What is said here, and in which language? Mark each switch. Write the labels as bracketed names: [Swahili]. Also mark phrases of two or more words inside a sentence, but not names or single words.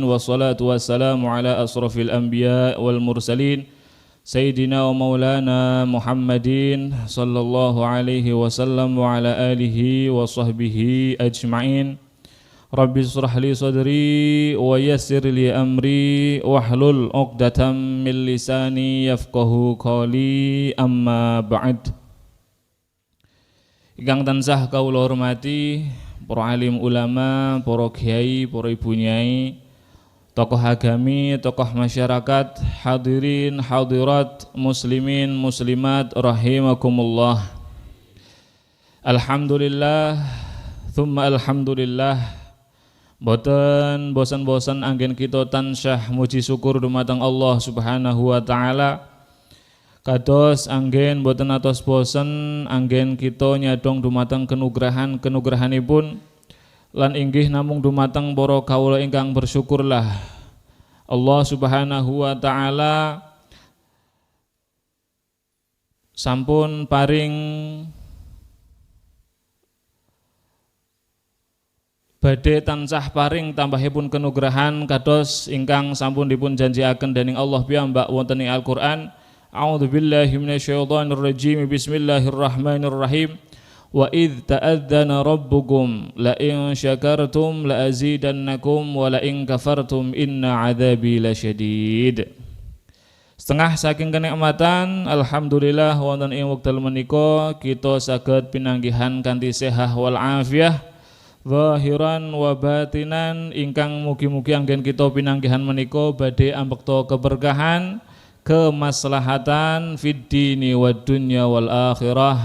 [Arabic] والصلاة والسلام على أشرف الأنبياء والمرسلين سيدنا ومولانا محمد صلى الله عليه وسلم وعلى آله وصحبه أجمعين. رب اشرح لي صدري ويسر لي أمري واحلل عقدة من لساني يفقهوا قولي أما بعد. [Javanese] Ingkang tansah kawula hormati para alim ulama, para kiai, para ibu nyai, tokoh agami, tokoh masyarakat, hadirin, hadirat, muslimin, muslimat, rahimakumullah. [Arabic] الحمد لله ثم الحمد لله. [Javanese] Boten bosan-bosan anggen kita tansah muji syukur dumateng Allah [Arabic] سبحانه وتعالى. [Javanese] Kados anggen boten atos bosen anggen kita nyadong dumateng kenugrahanipun lan inggih namung dumateng para kawula ingkang bersyukurlah. Allah [Arabic] سبحانه وتعالى [Javanese] sampun paring badhe tansah paring tambahipun kenugrahan kados ingkang sampun dipun janjiaken dening Allah piyambak wonten ing Al-Qur'an. [Arabic] أعوذ بالله من الشيطان الرجيم بسم الله الرحمن الرحيم. وإذ تأذن ربكم لئن شكرتم لأزيدنكم ولئن كفرتم إن عذابي لشديد. [Javanese] Setengah saking kenikmatan alhamdulillah wonten ing wekdal menika kita saged pinanggihan kanthi sehat [Arabic] والعافية ظاهرا وباطنا [Javanese] ingkang mugi-mugi anggen kita pinanggihan menika badhe ambekta keberkahan, kemaslahatan [Arabic] في الدين والدنيا والآخرة.